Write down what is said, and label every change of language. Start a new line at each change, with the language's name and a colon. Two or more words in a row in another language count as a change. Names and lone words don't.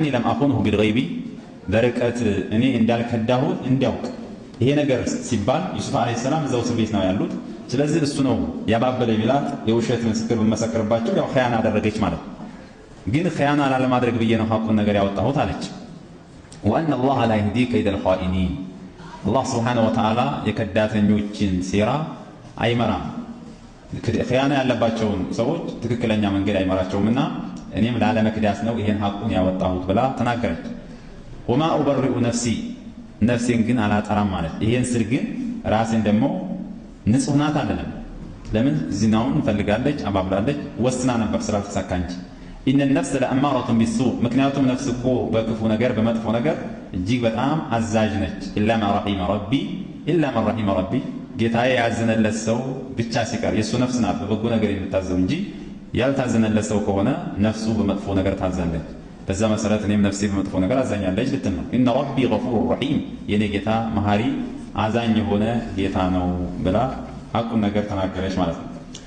Arabic: لم أخنه بالغيب
Amharic: በርቀት እኔ እንዳልከዳሁት እንዲያውቅ። ይሄ ነገር ሲባል ዩሱፍ
Arabic: عليه السلام
Amharic: እዛው እስር ቤት ነው ያሉት። ስለዚህ እሱ ነው ያባበለ ቢላት የውሸት ምስክር በመሰከርባቸው ያው ኸያና አደረገች ማለት ነው። ግን ኸያና ላለማድረግ ብዬ ነው ሐቁን ነገር ያወጣሁት አለች።
Arabic: وأن الله لا يهدي كيد الخائنين الله سبحانه وتعالى
Amharic: የከዳተኞችን ሴራ አይመራም። ኸያና ያለባቸውን ሰዎች ትክክለኛ መንገድ አይመራቸውምና እኔም ላለመክዳት ነው ይሄን ሐቁን ያወጣሁት ብላ ተናገረች።
Arabic: وما أبرئ نفسي
Amharic: ነፍሴን ግን አላጠራም ማለት ይሄን ስል ግን ራሴን ደግሞ ንጹህ ናት አይደለም። ለምን ዚናውን ፈልጋለች አባብላለች ወስና ነበር ስላልተሳካ እንጂ ኢነ
Arabic: النفس لأمارة بالسوء
Amharic: ምክንያቱም ነፍስ እኮ በክፉ ነገር በመጥፎ ነገር እጅግ በጣም አዛዥ ነች።
Arabic: إلا ما رحم ربي إلا من رحم ربي
Amharic: ጌታዬ ያዘነለት ሰው ብቻ ሲቀር የሱ ነፍስ ናት በበጎ ነገር የምታዘው እንጂ ያልታዘነለት ሰው ከሆነ ነፍሱ በመጥፎ ነገር ታዘነች። በዛ መሰረት እኔም ነፍሴ በመጥፎ ነገር አዛኛለች ልትል ነው።
Arabic: إن ربي غفور رحيم
Amharic: የኔ ጌታ መሐሪ አዛኝ የሆነ ጌታ ነው ብላ ሐቁን ነገር ተናገረች ማለት ነው።